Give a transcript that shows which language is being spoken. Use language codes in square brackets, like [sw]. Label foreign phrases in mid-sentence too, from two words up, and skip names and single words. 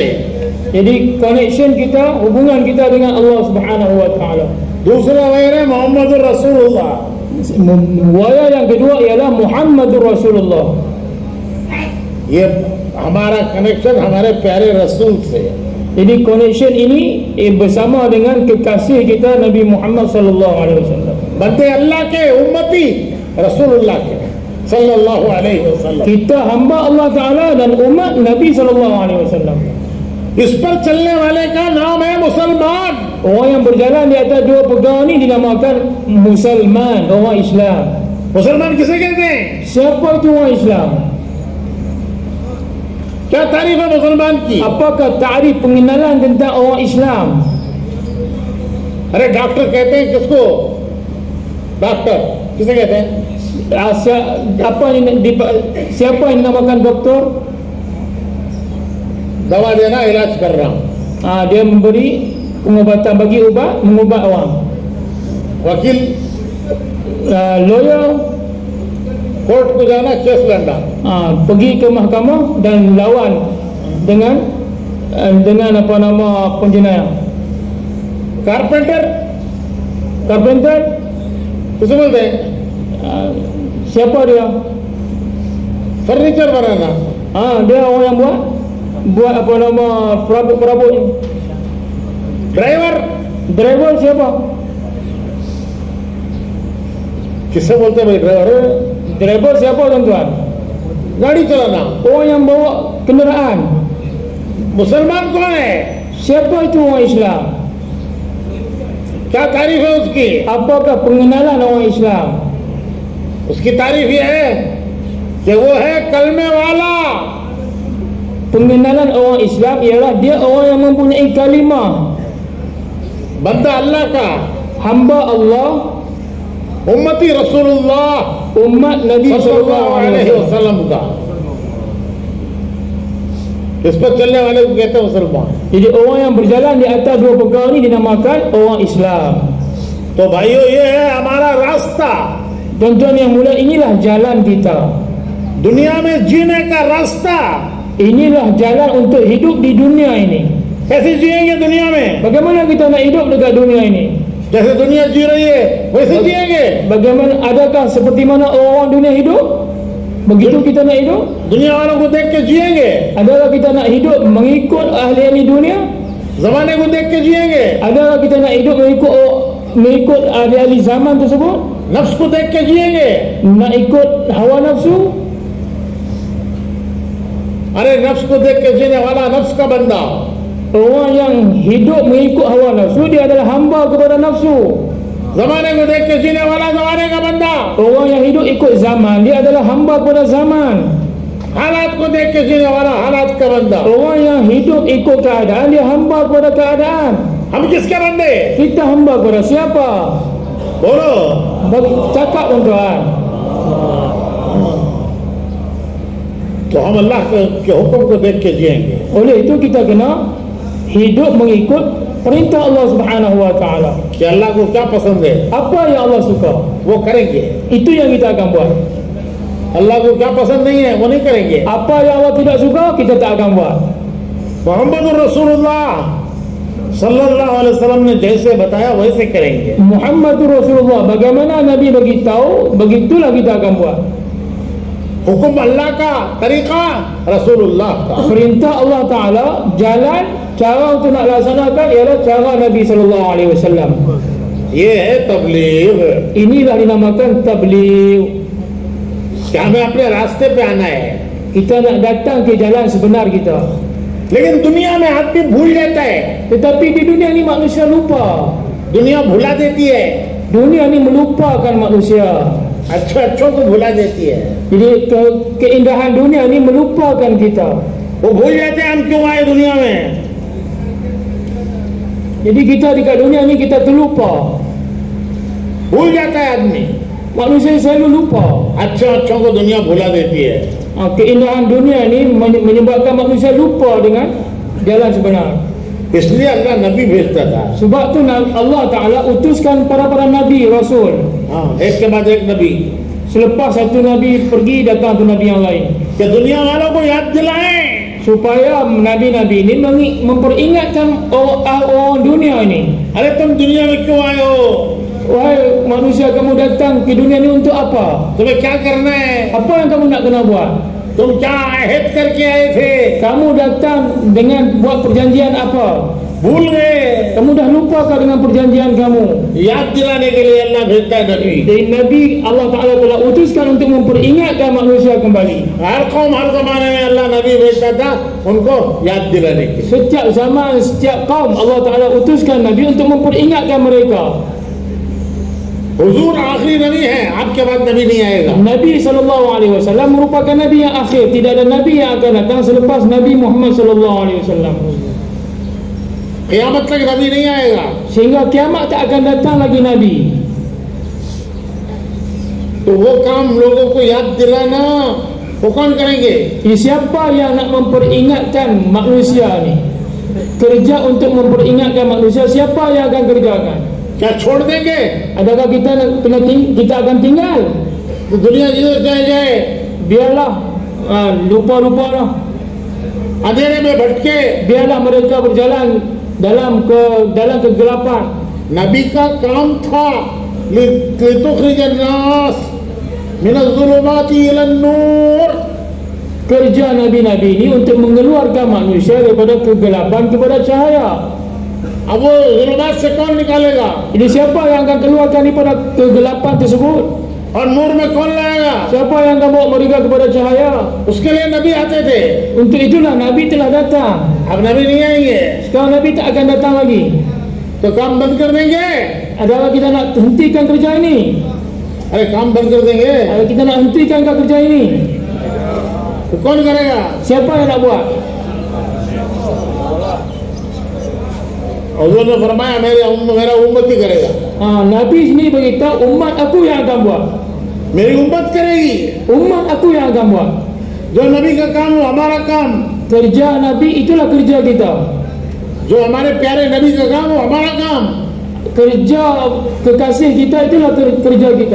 [ms] Jadi connection kita, hubungan kita dengan Allah [ar] سبحانه وتعالى. [hi] दूसरा वायर है [ar] محمد رسول الله. [ms] Wayar yang kedua ialah [ar] محمد رسول الله. [hi] ये हमारा कनेक्शन हमारे प्यारे रसूल से. [ms] Jadi connection ini bersama dengan kekasih kita Nabi Muhammad [ar] صلى الله عليه وسلم. [hi] बंदे अल्लाह के, उम्मती रसूलुल्लाह के [ar] صلى الله عليه وسلم. [ms] Kita hamba Allah Taala dan umat Nabi [ar] صلى الله عليه وسلم. [hi] इस पर चलने वाले का नाम है मुसलमान. [ms] Orang yang berjalan di atas dua pegangan ini dinamakan Musliman, orang Islam. [hi] मुसलमान किसे कहते हैं? [ms] Siapa itu orang Islam? [hi] क्या तारीफ है मुसलमान की? [ms] Apakah takrif pengenalan tentang orang Islam? [hi] अरे डॉक्टर कहते हैं किसको? डॉक्टर किसे कहते हैं? [ms] Siapa yang dinamakan doktor? [hi] दवा देना, इलाज कर रहा हूँ. [ms] Dia memberi pengobatan, bagi ubat, mengubat orang. [hi] वकील [ms] Lawyer [hi] कोर्ट को जाना, केस लड़ना. [ms] pergi ke mahkamah dan lawan dengan apa nama penjenayah. [hi] कारपेंटर [ms] Carpenter, [hi] किसे बोलते हैं? [ms] siapa dia? [hi] फर्नीचर बनाना. [ms] Dia orang yang buat apa nama perabot ni. [hi] ड्राइवर [ms] Driver siapa? [hi] किसे बोलते हैं भाई? ड्राइवर [ms] Driver siapa tuan-tuan? [hi] गाड़ी चलाना. [ms] Orang yang bawa kenderaan. [hi] मुसलमान कौन है? [ms] Siapa itu orang Islam? [hi] क्या तारीफ है उसकी? [ms] Apakah pengenalan orang Islam? [hi] उसकी तारीफ ये है कि वो है कलमे वाला. [ms] Pengenalan orang Islam ialah dia orang yang mempunyai kalimah, [hi] बंदा अल्लाह का, [ms] hamba Allah, [hi] उम्मती रसूलुल्लाह [ms] umat Nabi [ar] صلى الله عليه [ms] SAW. [hi] वसल्लम का. इस पर चलने वाले को कहते हैं मुसलमान. [ms] Jadi orang yang berjalan di atas dua perkara ini dinamakan orang Islam. [hi] तो भाइयों ये है हमारा रास्ता. [ms] Tuan-tuan yang mulia, inilah jalan kita. [hi] दुनिया में जीने का रास्ता. [ms] Inilah jalan untuk hidup di dunia ini. [hi] कैसे जिएंगे दुनिया में? [ms] Bagaimana kita nak hidup dekat dunia ini? [hi] जैसे दुनिया जी रही है वैसे जिएंगे. [ms] Bagaimana, adakah seperti mana orang dunia hidup? Begitu kita nak hidup? [hi] दुनिया वालों को देख के जिएंगे. [ms] Adakah kita nak hidup mengikut ahli-ahli dunia? [hi] जमाने को देख के जिएंगे. [ms] Adakah kita nak hidup mengikut ahli-ahli zaman tersebut? [hi] नफ्स को देख के जिएंगे. [ms] Nak ikut hawa nafsu? [hi] अरे नफ्स को देख के जीने वाला नफ्स का बंदा. [ms] Orang yang hidup mengikut hawa nafsu, dia adalah hamba kepada nafsu. [hi] जमाने को देख के जीने वाला जमाने का बंदा. [ms] Orang yang hidup ikut zaman, dia adalah hamba kepada zaman. [hi] हालात को देख के जीने वाला हालात का बंदा. [ms] Orang yang hidup ikut keadaan, dia hamba kepada keadaan. [hi] हम किसके बंदे? [ms] Kita hamba kepada siapa? [hi] बोलो. [ms] Cakap tuan-tuan. [hi] तो हम अल्लाह के हुक्म को देख के जिएंगे. [ms] Oleh itu kita kena hidup mengikut perintah Allah [ar] سبحانه وتعالى. [hi] कि अल्लाह को क्या पसंद है [ms] Apa yang Allah suka, [hi] वो करेंगे. [ms] itu yang kita akan buat. [hi] अल्लाह को क्या पसंद नहीं है वो नहीं करेंगे. [ms] Apa yang Allah tidak suka, kita tak akan buat. [ar] محمد رسول الله صلى الله عليه وسلم [hi] ने जैसे बताया वैसे करेंगे. [ar] محمد رسول الله, [ms] bagaimana Nabi beritahu, begitulah kita akan buat. [hi] हुक्म अल्लाह का, तरीका रसूलुल्लाह का. [ms] Perintah Allah Taala, jalan, cara untuk nak laksanakan ialah cara Nabi [ar] صلى الله عليه وسلم. [hi] ये है तबलीग. [ms] Inilah dinamakan tabligh. [hi] क्या हमें अपने रास्ते पे आना है. [ms] Kita nak datang ke jalan sebenar kita. [hi] लेकिन दुनिया में आदमी भूल जाता है. [ms] Tetapi di dunia ni manusia lupa. [hi] दुनिया भुला देती है. [ms] Dunia ni melupakan manusia. [hi] अच्छों को भुला देती है। [ms] Jadi keindahan dunia ni melupakan kita. [hi] वो भूल जाते हैं हम क्यों आए दुनिया में। [ms] Jadi kita dekat dunia ni kita terlupa. [hi] भूल जाता है आदमी। [ms] Manusia selalu lupa. [hi] अच्छों को दुनिया भुला देती है। [ms] Keindahan dunia ni menyebabkan manusia lupa dengan jalan sebenar. [hi] इसलिए अल्लाह नबी भेजता था। [ms] Sebab tu Allah Ta'ala utuskan para nabi, rasul. [hi] एक के बाद एक नबी। [ms] Selepas satu nabi pergi, datang tu nabi yang lain. [hi] कि दुनिया वालों को याद दिलाएं। [ms] Supaya nabi-nabi ini memperingatkan orang dunia ini. [hi] अरे तुम दुनिया में क्यों आए हो? [ms] Wahai manusia, kamu datang ke dunia ini untuk apa? [hi] तुम्हें क्या करना है? [ms] Apa yang kamu nak kena buat? [hi] तुम क्या अहद करके आए थे? [ms] Kamu datang dengan buat perjanjian apa? [hi] भूल गए। [ms] Kamu dah lupa dengan perjanjian kamu. [hi] याद दिलाने के लिए अल्लाह भेजता है नबी। [ms] Jadi Nabi Allah Ta'ala telah utuskan untuk memperingatkan manusia kembali. [hi] हर कौम हर जमाने में अल्लाह नबी भेजता था उनको याद दिलाने के। [ms] Setiap zaman, setiap kaum Allah Ta'ala utuskan Nabi untuk memperingatkan mereka. [hi] हुजूर आखिरी नबी है, आपके बाद नबी नहीं आएगा। [ms] Nabi SAW merupakan Nabi yang akhir. Tidak ada Nabi yang akan datang selepas Nabi Muhammad SAW. [hi] क़यामत तक नबी नहीं आएगा। [ms] Sehingga kiamat tak akan datang lagi Nabi. [hi] तो वो काम लोगों को याद दिलाना वो कौन करेंगे? [ms] Siapa yang nak memperingatkan manusia ni? Kerja untuk memperingatkan manusia, siapa yang akan kerjakan? [hi] क्या छोड़ देंगे? [ms] Adakah kita akan tinggal? [hi] तो दुनिया जिधर जाए [ms] Biarlah lupa-lupa lah. [hi] अंधेरे में भटके। [ms] Biarlah mereka berjalan dalam kegelapan. [hi] नबी का काम था [ar] لتخرج الناس من الظلمات إلى النور. [ms] Kerja Nabi-Nabi ini untuk mengeluarkan manusia daripada kegelapan kepada cahaya. [hi] अब वो ज़ुलुमात से कौन निकालेगा? [ms] Jadi siapa yang akan keluarkan daripada kegelapan tersebut? [hi] और नूर में कौन लाएगा? [ms] Siapa yang akan bawa mereka kepada cahaya? [hi] उसके लिए नबी आते थे। [ms] Untuk itulah Nabi telah datang. [hi] अब नबी नहीं आएंगे [ms] Sekarang Nabi tak akan datang lagi. [hi] तो काम बंद कर देंगे। [ms] Adakah kita nak hentikan kerja ini? [hi] अरे काम बंद कर देंगे [ms] Adakah kita nak hentikan kerja ini? [hi] तो कौन करेगा? [ms] Siapa yang nak buat? [hi] हुजूर ने फरमाया मेरा उम्मत ही करेगा। [ms] Nabi sendiri beritahu umat aku yang akan buat. [hi] मेरी उम्मत करेगी। [ms] Umat aku yang akan buat. [hi] जो नबी का काम हो हमारा काम। [ms] Kerja Nabi itulah kerja kita. [hi] जो हमारे प्यारे नबी का काम हो हमारा काम। [ms] Kerja kekasih kita itulah kerja kita.